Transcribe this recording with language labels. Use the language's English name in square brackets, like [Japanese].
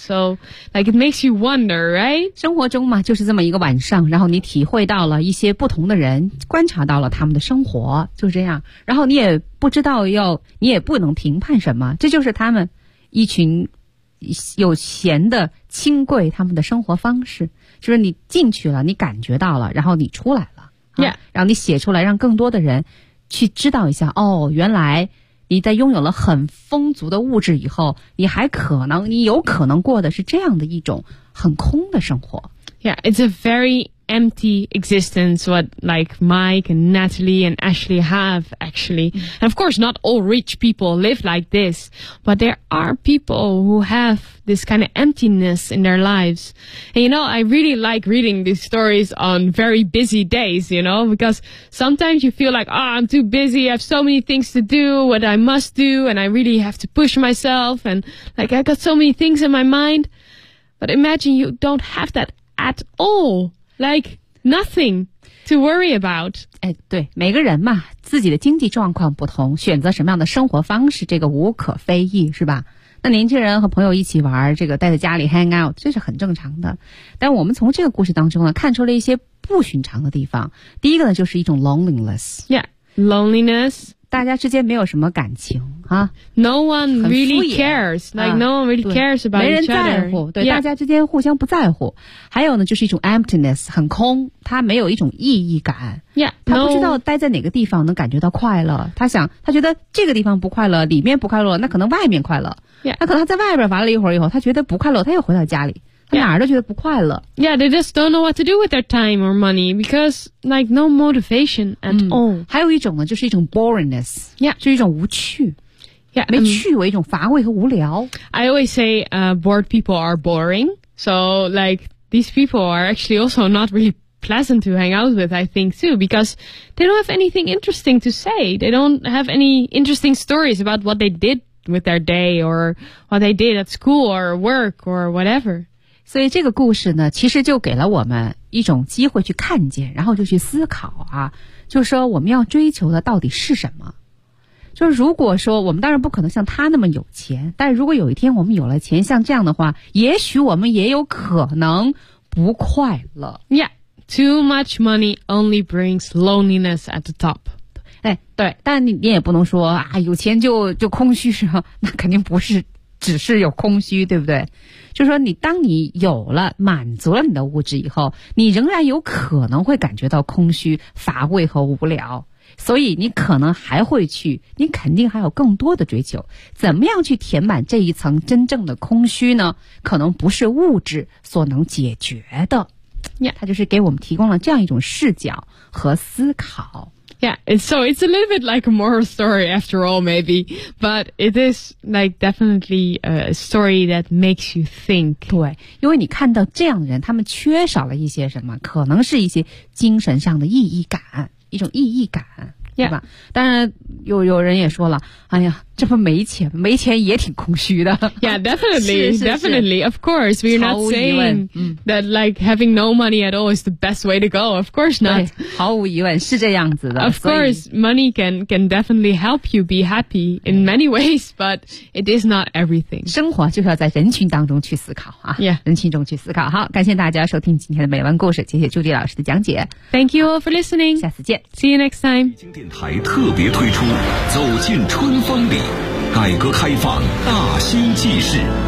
[English] So, like, it makes you wonder, right? [Chinese] 生活中嘛，就是这么一个晚上，然后你体会到了一些不同的人，观察到了他们的生活，就是这样。然后你也不知道要，你也不能评判什么，这就是他们一群有闲的轻贵他们的生活方式，就是你进去了，你感觉到了，然后你出来了、啊 [English] yeah. [Chinese] 然后你写出来，让更多的人去知道一下，哦，原来你在拥有了很丰足的物质以后，你还可能，你有可能过的是这样的一种很空的生活。 [English] Yeah, it's a very empty existence what like Mike and Natalie and Ashley have actually. And of course not all rich people live like this, but there are people who have this kind of emptiness in their lives. And you know, I really like reading these stories on very busy days, you know, because sometimes you feel like, oh, I'm too busy, I have so many things to do, what I must do, and I really have to push myself, and like I got so many things in my mind. But imagine you don't have that at all. Like, nothing to worry about. [Chinese] 哎，对，每个人嘛，自己的经济状况不同，选择什么样的生活方式，这个无可非议，是吧？那年轻人和朋友一起玩，这个待在家里 [English] hang out， [Chinese] 这是很正常的。但我们从这个故事当中呢，看出了一些不寻常的地方。第一个呢，就是一种 loneliness。 [English] Yeah, loneliness. [Chinese] 大家之间没有什么感情啊。 [English] No one really cares. Like no one really cares about each other. [Chinese] 没人在乎，对、 [English] yeah. [Chinese] 大家之间互相不在乎。还有呢，就是一种 emptiness， 很空，他没有一种意义感。 [English] Yeah, no, [Chinese] 他不知道待在哪个地方能感觉到快乐。他想，他觉得这个地方不快乐，里面不快乐，那可能外面快乐。 [English] Yeah. [Chinese] 他可能他在外边玩了一会儿以后，他觉得不快乐，他又回到家里，他哪儿都觉得不快乐。 [English] Yeah, they just don't know what to do with their time or money because like no motivation at all.、嗯、 [Chinese] 还有一种呢，就是一种 boringness. [English] Yeah, [Chinese] 就是一种无趣。 [English] Yeah, [Chinese] 没趣味，一种乏味和无聊。 [English] I always say, bored people are boring. So like these people are actually also not really pleasant to hang out with, I think too, because they don't have anything interesting to say. They don't have any interesting stories about what they did. With their day, or what they did at school, or work, or whatever. [Chinese] 所以这个故事呢，其实就给了我们一种机会去看见，然后就去思考啊，就是说我们要追求的到底是什么？就是如果说我们当然不可能像他那么有钱，但如果有一天我们有了钱，像这样的话，也许我们也有可能不快乐。 [English] Yeah, too much money only brings loneliness at the top. [Chinese] 哎，对，但你也不能说啊，有钱就空虚是吗？那肯定不是，只是有空虚，对不对？就说你当你有了满足了你的物质以后，你仍然有可能会感觉到空虚、乏味和无聊，所以你可能还会去，你肯定还有更多的追求。怎么样去填满这一层真正的空虚呢？可能不是物质所能解决的。 [English] Yeah. [Chinese] 它就是给我们提供了这样一种视角和思考。 [English] Yeah, so it's a little bit like a moral story after all, maybe. But it is like definitely a story that makes you think. [Chinese] 对，因为你看到这样的人，他们缺少了一些什么，可能是一些精神上的意义感，一种意义感，对、 [English] yeah. [Chinese] 吧？当然，有人也说了，哎呀，这不没钱，没钱也挺空虚的。 [English] Yeah, definitely, [Chinese] 是是是 [English] definitely. Of course, we're not saying、嗯、 that like having no money at all is the best way to go. Of course not. [Chinese] 毫无疑问是这样子的。 [English] Of course, money can definitely help you be happy in many ways, but it is not everything. [Chinese] 生活就是要在人群当中去思考啊。 [English] Yeah, [Chinese] 人群中去思考。好，感谢大家收听今天的美文故事，谢谢朱迪老师的讲解。 [English] Thank you all for listening. [Chinese] 下次见。 [English] See you next time. [Chinese] 北京电台特别推出《走进春风里》。改革开放大新纪事，